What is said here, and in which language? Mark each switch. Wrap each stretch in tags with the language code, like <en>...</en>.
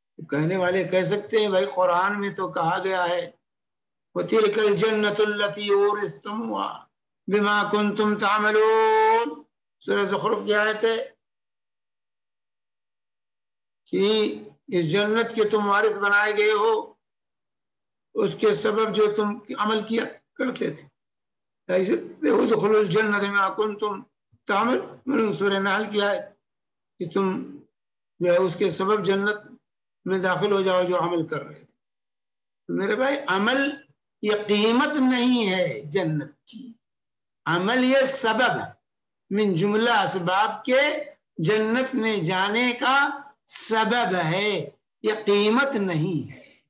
<ur>کہنے والے کہہ سکتے ہیں بھائی قرآن میں تو کہا گیا ہے</ur> <ar>وَتِلْكَ الْجَنَّةُ الَّتِي أُورِثْتُمُوهَا بِمَا كُنْتُمْ تَعْمَلُونَ.</ar> <ur>سورہ زخرف کی آیت ہے کہ اس جنت کے تم وارث بنائے گئے ہو اس کے سبب جو تم عمل کیا کرتے تھے.</ur> <ar>ادخلوا الجنة بما كنتم تعملون.</ar> <ur>سورہ نحل کی آیت کہ تم جو ہے اس کے سبب جنت میں داخل ہو جاؤ جو عمل کر رہے تھے. میرے بھائی عمل یہ قیمت نہیں ہے جنت کی، عمل یہ سبب ہے من جملہ اسباب کے جنت میں جانے کا سبب ہے، یہ قیمت نہیں ہے.</ur>